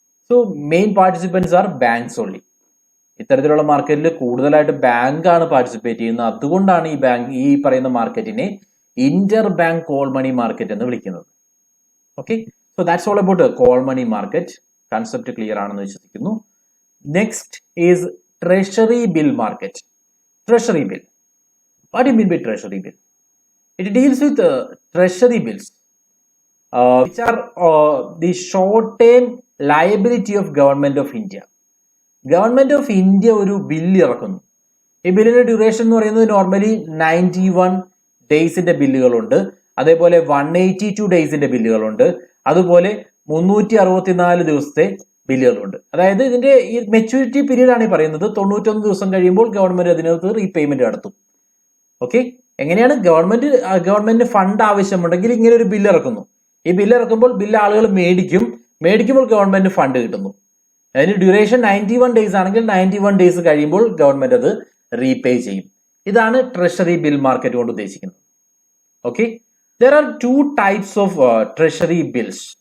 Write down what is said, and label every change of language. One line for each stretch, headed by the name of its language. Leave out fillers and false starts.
English: So main participants are banks only.
Malayalam: ഇത്തരത്തിലുള്ള മാർക്കറ്റിൽ കൂടുതലായിട്ട് ബാങ്കാണ് പാർട്ടിസിപ്പേറ്റ് ചെയ്യുന്നത്. അതുകൊണ്ടാണ് ഈ പറയുന്ന മാർക്കറ്റിനെ Inter bank call money market എന്ന് വിളിക്കുന്നത്.
English: Okay, so that's all about call money market. Concept clear
Malayalam: ആണെന്ന് വിശ്വസിക്കുന്നു.
English: Next is treasury bill market. Treasury bill. What do you mean by treasury bill? It deals with treasury bills, which are the short-term liability of Government of India.
Malayalam: Government of India ഒരു bill ഇറക്കുന്നു. ഈ ബില്ലിന്റെ duration എന്ന് പറയുന്നത് normally 91 ഡേയ്സിന്റെ ബില്ലുകളുണ്ട്, അതേപോലെ 182 ഡേയ്സിന്റെ ബില്ലുകളുണ്ട്, അതുപോലെ 364 ദിവസത്തെ ബില്ലുകളുണ്ട്. അതായത് ഇതിന്റെ ഈ മെച്യൂരിറ്റി പീരീഡ് ആണ് ഈ പറയുന്നത്. 91 ദിവസം കഴിയുമ്പോൾ ഗവൺമെന്റ് അതിനകത്ത് റീപേയ്മെന്റ് നടത്തും. ഓക്കെ, എങ്ങനെയാണ് ഗവൺമെന്റിന് ഫണ്ട് ആവശ്യമുണ്ടെങ്കിൽ ഇങ്ങനെ ഒരു ബില്ല് ഇറക്കുന്നു. ഈ ബില്ല് ഇറക്കുമ്പോൾ ബില്ല് ആളുകൾ മേടിക്കുമ്പോൾ ഗവൺമെന്റ് ഫണ്ട് കിട്ടുന്നു. അതിന് ഡ്യൂറേഷൻ 91 ഡേയ്സ് ആണെങ്കിൽ 91 ഡേയ്സ് കഴിയുമ്പോൾ ഗവൺമെന്റ് അത് റീപേ ചെയ്യും. ഇതാണ് ട്രഷറി ബിൽ മാർക്കറ്റ് കൊണ്ട് ഉദ്ദേശിക്കുന്നത്.
English: Okay, there are two types of treasury bills.